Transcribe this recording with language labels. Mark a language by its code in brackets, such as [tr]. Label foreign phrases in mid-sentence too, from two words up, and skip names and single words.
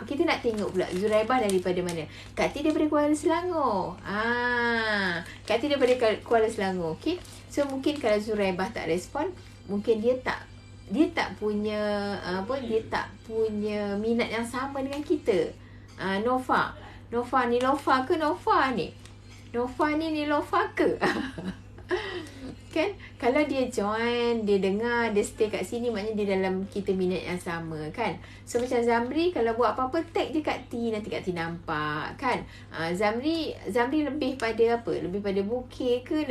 [ms] Kita nak tengok pula Zuraibah daripada mana? Kak T daripada Kuala Selangor. Kak T daripada Kuala Selangor. Okay. So mungkin kalau Zuraibah tak respon, mungkin dia tak punya minat yang sama dengan kita. Nova Nova ni Nova ke Nova ni? Nova ni Nilova ke? Kan? Kalau dia join, dia dengar, dia stay kat sini, maknanya dia dalam kita minat yang sama kan. So macam Zamri kalau buat apa-apa tag je kat T, nanti kat T nampak kan. Zamri lebih pada apa? Lebih pada bukit ke?